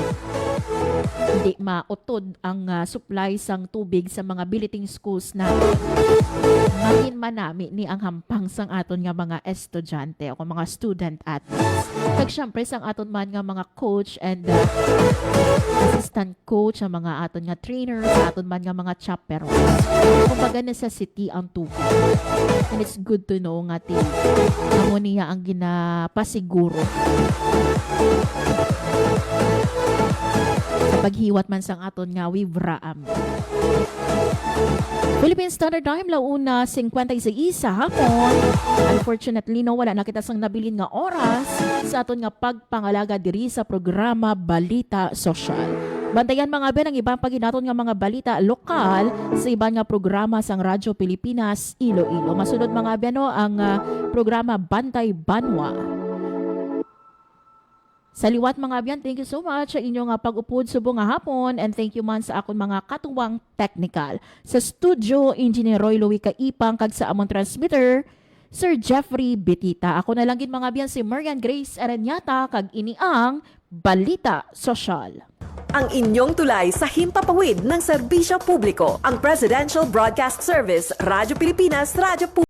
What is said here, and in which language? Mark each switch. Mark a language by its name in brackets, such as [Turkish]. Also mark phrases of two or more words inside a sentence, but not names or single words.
[Hiligaynon] Hindi mautod ang supply sang tubig sa mga biliting schools na magin manami ni ang hampang sang aton nga mga estudyante o mga [English] student athletes. [Hiligaynon] Kag syempre sang aton man nga mga [English] coach and assistant coach, [Hiligaynon] ang mga aton nga trainer, sa aton man nga mga chaperones. Kumbaga necessity ang tubig. [English] And it's good to know [Hiligaynon] nga amo niya ang ginapasiguro sa paghiwat man sang aton nga wivraam. Philippine Standard Time, 1:56 sa hapon. Unfortunately, no, wala na kita sang nabilin nga oras sa aton nga pagpangalaga diri sa programa Balita Sosyal. Bantayan mga ben ang ibang paginaton nga mga balita lokal sa ibang nga programa sang Radyo Pilipinas Iloilo. Masunod mga ben no, ang programa Bantay Banwa. Sa liwat mga abyan, [English] thank you so much [Hiligaynon] sa inyong pag-upod subong nga hapon [English] and thank you [Hiligaynon] man sa akong mga katuwang technical. Sa studio, Engineer Roy Louie Kaipang kag sa among transmitter, Sir Jeffrey Betita. Ako na lang gid mga abyan si Marian Grace Aranyata kag ini ang Balita Sosyal. [Filipino] Ang inyong tulay sa himpapawid ng serbisyo publiko, ang Presidential Broadcast Service, Radyo Pilipinas, Radyo